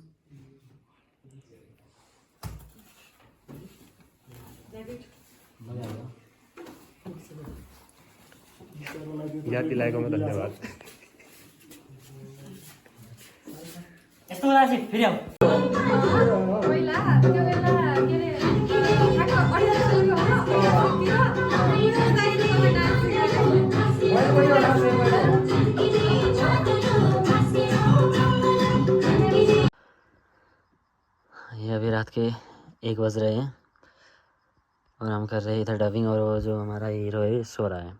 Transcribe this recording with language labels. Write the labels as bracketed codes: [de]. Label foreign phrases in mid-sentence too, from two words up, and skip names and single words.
[ne] याद दिलाएकोमा धन्यवाद। यस्तो बेला चाहिँ फेरि आऊ। पहिला त्यो बेला के अरे ठ्याक्क 28 [hi] ये अभी रात के 1 बज रहे हैं और हम कर रहे हैं इधर डबिंग और वो जो हमारा हीरो है सो रहा है।